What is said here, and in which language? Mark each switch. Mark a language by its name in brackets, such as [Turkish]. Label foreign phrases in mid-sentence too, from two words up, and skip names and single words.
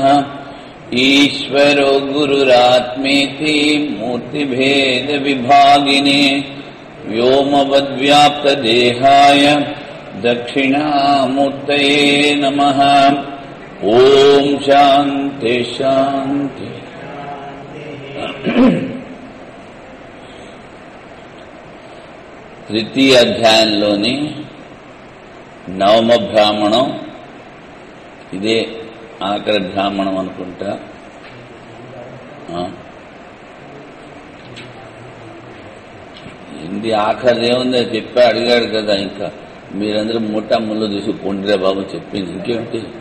[Sanskrit] ईश्वरो गुरुरात्मेति मूर्तिभेदविभागिने व्योमवद्व्याप्तदेहाय दक्षिणामूर्तये नमः। ओम शांति शांति। [Telugu] తృతీయ అధ్యాయంలోని నవమ బ్రాహ్మణం, ఇదే ఆఖరి బ్రాహ్మణం అనుకుంటా. ఇది ఆఖరిదేముందో చెప్పి అడిగాడు కదా, ఇంకా మీరందరూ ముఠా ముళ్ళు తీసుకుంటారే బాబు చెప్పింది ఇంకేమిటి.